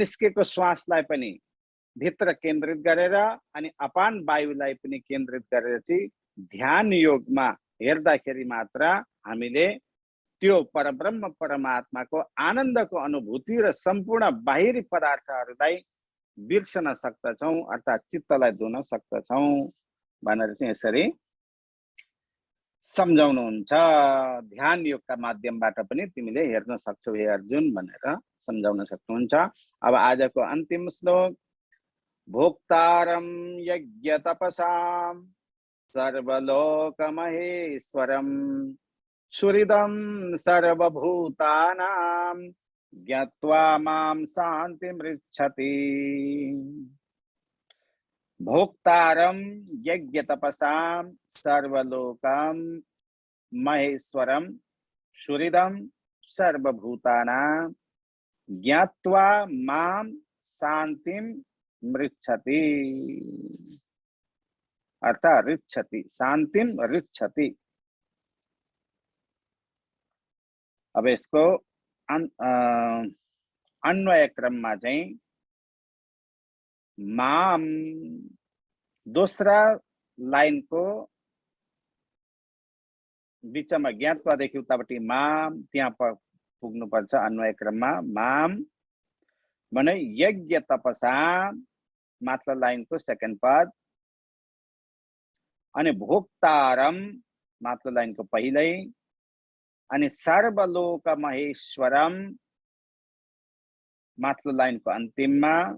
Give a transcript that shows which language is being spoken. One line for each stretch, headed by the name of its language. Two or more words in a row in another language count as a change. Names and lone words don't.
Nepali: निस्केको श्वासलाई पनि भित्र केन्द्रित गरेर अनि अपान वायुलाई पनि केन्द्रित गरेर चाहिँ ध्यान योगमा हेर्दाखेरि मात्र हामीले त्यो परब्रह्म परमात्माको आनन्दको अनुभूति र सम्पूर्ण बाहिरी पदार्थहरूलाई बिर्सन सक्दछौँ, अर्थात् चित्तलाई धुन सक्दछौँ भनेर चाहिँ यसरी सम्झाउनुहुन्छ। ध्यान योगका माध्यमबाट पनि तिमीले हेर्न सक्छौ हे अर्जुन भनेर सम्झाउन सक्नुहुन्छ। अब आजको अन्तिम श्लोक,
Sanskrit: भोक्तारं यज्ञ तपसां सर्वलोक महेश्वरं सुहृदं सर्वभूतानां ज्ञात्वा मां शान्तिमृच्छति। भोक्तारं यज्ञ तपसां सर्वलोकं महेश्वरं सुहृदं सर्वभूतानां ज्ञात्वा मां शान्तिं मृच्छति, अर्थात ऋच्छति, शान्तिं ऋच्छति।
Nepali: अब इसको अन्वय क्रममा चाहिँ माम दोस्रा लाइनको बिचमा ज्ञात्वादेखि उतापट्टि माम त्यहाँ पुग्नुपर्छ अन्वय क्रममा। माम भने यज्ञ तपसा माथिल्लो लाइनको सेकेन्ड पद, अनि भोक्तारम माथिल्लो लाइनको पहिलै, अनि सर्वलोक महेश्वरम माथिल्लो लाइनको अन्तिममा,